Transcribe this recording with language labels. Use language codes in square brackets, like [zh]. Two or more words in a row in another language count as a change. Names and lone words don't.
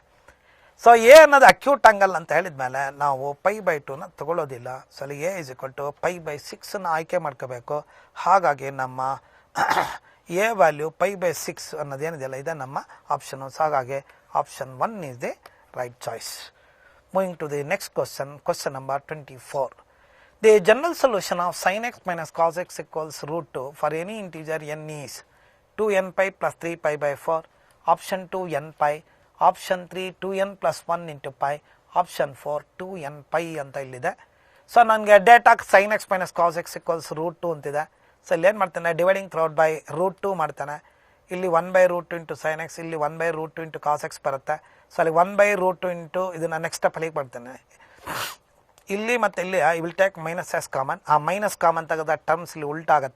[kn] ಸೊ ಎ ಅನ್ನೋದು [en] acute angle [kn] ಅಂತ ಹೇಳಿದ ಮೇಲೆ ನಾವು π/2ನ ತಗೊಳ್ಳೋದಿಲ್ಲ. ಸೊ ಅಲ್ಲಿ [en] a is equal to [kn] π/6ನ ಆಯ್ಕೆ ಮಾಡ್ಕೋಬೇಕು. ಹಾಗಾಗಿ ನಮ್ಮ ಎ ವ್ಯಾಲ್ಯೂ π/6 ಅನ್ನೋದೇನಿದೆಯಲ್ಲ ಇದೆ ನಮ್ಮ ಆಪ್ಷನು. [en] ಸೊ ಹಾಗಾಗಿ option 1 is the right choice. Moving to the next question, question number 24. The general solution of sin x minus cos x equals root 2 for any integer n is 2n pi plus 3 pi by 4, option 2 n pi, option 3 2n plus 1 into pi, option 4 2n pi [kn] ಅಂತ ಇಲ್ಲಿದೆ. ಸೊ ನನಗೆ ಡೇಟಾ [en] sin x minus cos x equals root 2 [kn] ಅಂತಿದೆ. ಸೊ ಇಲ್ಲಿ ಏನು ಮಾಡ್ತಾನೆ, [en] dividing throughout by root 2 [kn] ಮಾಡ್ತಾನೆ. ಇಲ್ಲಿ 1/√2 [en] into sine x, [kn] ಇಲ್ಲಿ 1/√2 [en] into cos x [kn] ಬರುತ್ತೆ. ಸೊ ಅಲ್ಲಿ 1/√2 ಇಂಟು ಇದನ್ನು [en] next step [kn] ಅಲ್ಲಿಗೆ ಬರ್ತಾನೆ. ಇಲ್ಲಿ ಮತ್ತು ಇಲ್ಲಿ [en] I will take minus s common. [kn] ಆ [en] minus common [kn] ತೆಗೆದ ಟರ್ಮ್ಸ್ ಇಲ್ಲಿ ಉಲ್ಟಾಗುತ್ತೆ.